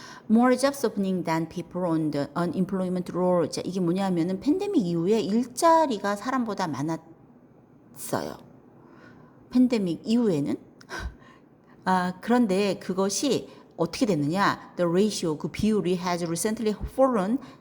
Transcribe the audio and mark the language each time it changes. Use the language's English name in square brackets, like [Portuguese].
[English] More jobs opening than people on the unemployment roll. [Korean] 자, 이게 뭐냐면은 팬데믹 이후에 일자리가 사람보다 많았어요. 팬데믹 이후에는 그런데 그것이 어떻게 됐느냐? [English] The ratio, [Korean] 그 비율이 [English] has recently fallen.